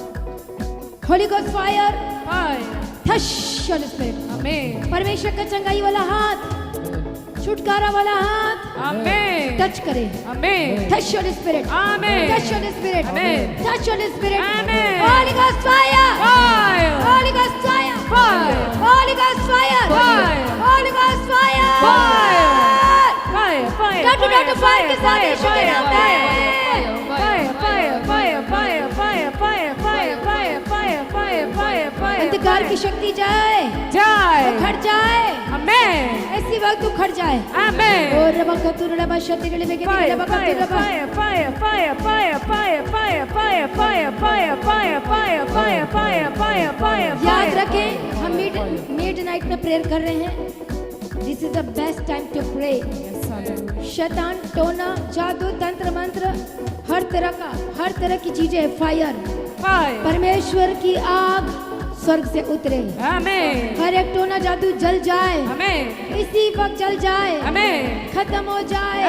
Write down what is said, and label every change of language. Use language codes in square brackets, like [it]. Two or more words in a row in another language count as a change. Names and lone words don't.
[en] Holy Ghost fire, Fire. thash Holy Spirit. Amen. [hi] परमेश्वर का चंगाई वाला हाथ, छुटकारा वाला हाथ [en] Amen. [hi] टच करे। [en] Amen. touch Holy Spirit, Amen. touch Holy Spirit, Amen. touch Holy Spirit. Amen. Holy Ghost fire, Fire. Holy Ghost fire, Fire. Holy Ghost fire, Fire. Holy Ghost fire. Fire. Fire, fire, डांटो डांटो फायर fire, [hi] के साथ [en] fire, [hi] यीशु के [en] fire, [hi] नाम [en] fire, [hi] में। [en] fire, fire, fire, fire, fire, fire, fire, fire, fire, fire, fire, fire, [hi] अंधकार की [en] fire. [hi] शक्ति जाए, जाए. उखड़ जाए, [en] Amen. [hi] ऐसी वक्त उखड़ जाए। [en] Amen. और रबा कतुर रबा शतिर ले बेके Fire, रबा fire, कतुर रबा। fire, fire, fire, fire, fire, fire, fire, fire, fire, fire, fire, fire, fire, fire, fire, [hi] याद [en] fire. [hi] रखें, हम मिडनाइट में प्रेयर कर रहे हैं। [en] This is the best time to pray. [hi] शैतान, टोना, जादू, तंत्र मंत्र, हर तरह की चीजें, फायर, [en] Fire. [hi] परमेश्वर की आग स्वर्ग से उतरे। [en] Amen. [hi] हर एक टोना जादू जल जाए, [en] Amen. [hi] इसी वक्त जल जाए, [en] Amen. [hi] खत्म हो जाए,